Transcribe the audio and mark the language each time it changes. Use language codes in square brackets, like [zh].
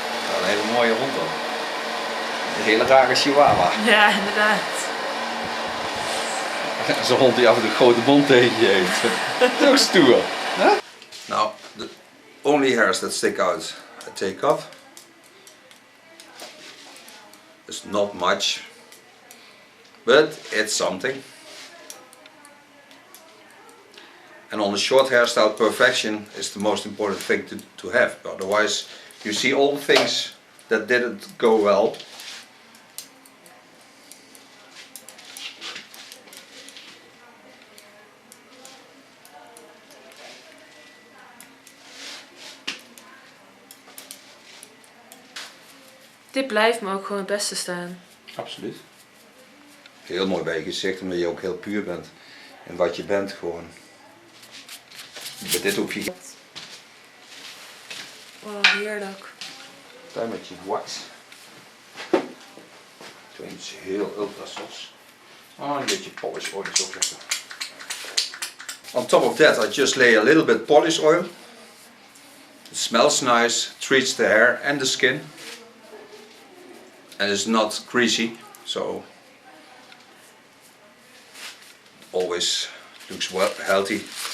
[nl] Ja, een hele mooie hond dan. Een hele rare chihuahua. Ja, inderdaad. Zo'n hond die af en toe een grote mond tegen je heeft. Zo stoer. Huh? [en] Now, the only hairs that stick out I take off. It's not much, but it's something. And on the short hairstyle, perfection is the most important thing to have. Otherwise, you see all the things that didn't go well. [nl] Dit blijft me ook gewoon het beste staan. Absoluut. Heel mooi bij je gezicht, omdat je ook heel puur bent. En wat je bent gewoon. Met dit hoef je... Oh, heerlijk. Klein beetje wax. Toen is heel ultra soft. Oh, een beetje polish oil is ook lekker. [en] On top of that, I just lay a little bit polish oil. It smells nice, treats the hair and the skin. And it's not greasy, so always looks well healthy.